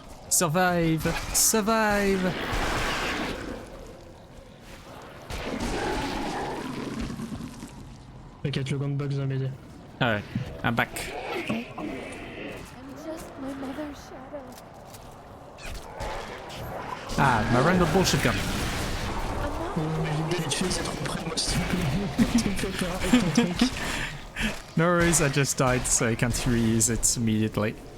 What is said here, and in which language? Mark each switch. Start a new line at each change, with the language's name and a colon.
English: Survive! Survive!
French: T'inquiète, le gunbox va m'aider.
English: Alright, I'm back. I'm just my mother's shadow. Ah, my random bullshit gun.
French: C'est trop près, moi, s'il te plaît. Tu me fais peur avec ton truc.
English: No worries, I just died, so I can't reuse it immediately.